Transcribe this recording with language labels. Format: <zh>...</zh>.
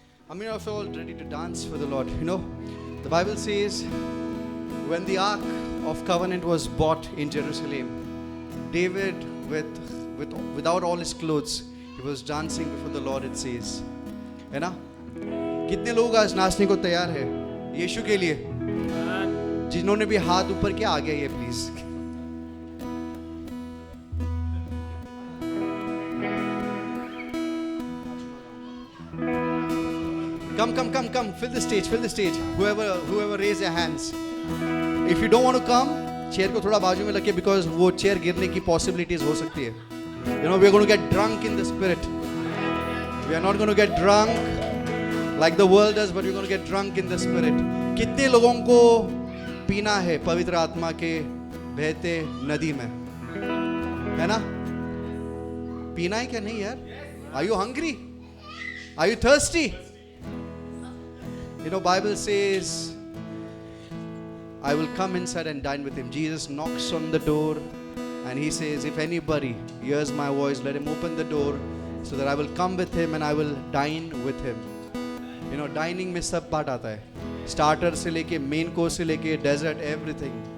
<en>I mean, I feel ready to dance for the Lord. You know, the Bible says when the Ark of Covenant was bought in Jerusalem, David, without all his clothes, he was dancing before the Lord, it says.</en> <hi>है ना? कितने लोग आज नाचने को तैयार है यीशु के लिए? जिन्होंने भी हाथ ऊपर किया आगे आइए please.</hi> <en>Come, fill the stage. Whoever raise their hands. If you don't want to come,</en> <hi>chair को थोड़ा बाजू में रखिए because वो chair गिरने की possibilities हो सकती है.</hi> <en>You know, we are going to get drunk in the spirit. We are not going to get drunk like the world does, but we are going to get drunk in the spirit.</en> <hi>कितने लोगों को पीना है पवित्र आत्मा के बहते नदी में? है ना? पीना है क्या नहीं यार?</hi> <en>Are you hungry? Are you thirsty? You know, Bible says, I will come inside and dine with him. Jesus knocks on the door and he says, if anybody hears my voice, let him open the door so that I will come with him and I will dine with him. You know, dining</en> <hi>में सब बात आता है.</hi> <en>Starter</en> <hi>से लेके</hi> <en>main course से लेके dessert, everything.</en>